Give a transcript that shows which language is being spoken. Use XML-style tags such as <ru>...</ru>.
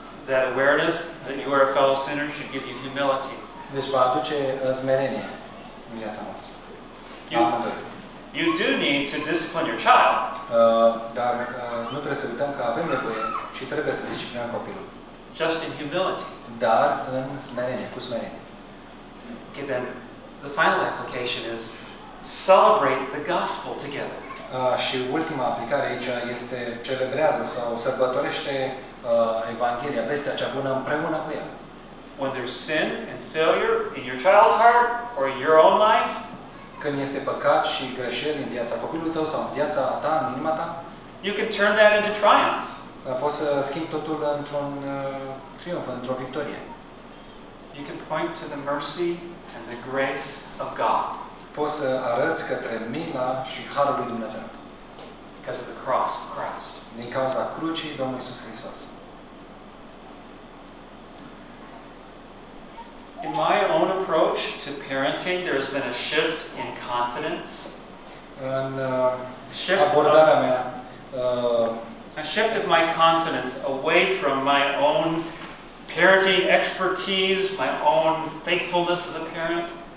<en>that awareness that you are a fellow sinner should give you humility.</en> <ro>Deci va aduce smerenie în viața noastră.</ro> <en>You do need to discipline your child.</en> <ro>Dar nu trebuie să uităm că avem nevoie și trebuie să disciplinăm copilul.</ro> <en>Just in humility.</en> <ro>Dar în smerenie, cu smerenie.</ro> <en>Okay, then the final application is celebrate the gospel together.</en> <ro>Și ultima aplicare aici este celebrează sau sărbătorește Evanghelia, vestea cea bună împreună cu el.</ro> <en>When there's sin and failure in your child's heart or in your own life,</en> <ro>când este păcat și greșeli în viața copilului tău sau în viața ta, în inima ta,</ro> <en>you can turn that into triumph.</en> <ro>Poți să schimbi totul într-un triumf, într-o victorie.</ro> <en>You can point to the mercy and the grace of God.</en> <ro>Poți să arăți către mila și harul lui Dumnezeu.</ro> <en>Because of the cross of Christ.</en> <ro>Din cauza crucii Domnului Iisus Hristos.</ro> <en>In my own approach to parenting, there has been a shift in confidence.</en> <ro>În abordarea mea,</ro> <en>a shift of my confidence away from my own parenting expertise, my own faithfulness as a parent.</en>